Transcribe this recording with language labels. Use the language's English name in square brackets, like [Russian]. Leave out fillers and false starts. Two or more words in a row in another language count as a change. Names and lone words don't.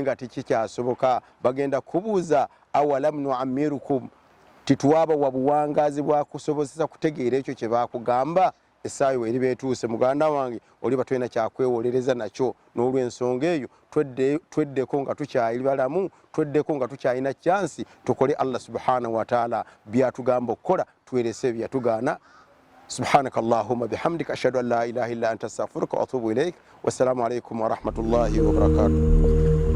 [Ganda] nga tekikyasoboka bagenda kubuuza [Arabic] أولم نعمركم [Ganda] tituwaaba wa buwangazi bwakusobozesa kutegeera ekyo kye bakugamba essaawa eriba etuuse muganda wange oliba tulina kyakwewolereza nakyo n'olw'ensonga eyo tweddeko nga tukyali balamu tweddeko nga tukyalina kyansi tukole [Arabic] الله سبحانه وتعالى [Ganda] byatugamba okukola twerese byatugaana. [Arabic] سبحانك اللهم بحمدك أشهد أن لا إله إلا أنت أستغفرك وأتوب إليك والسلام عليكم ورحمة الله وبركاته.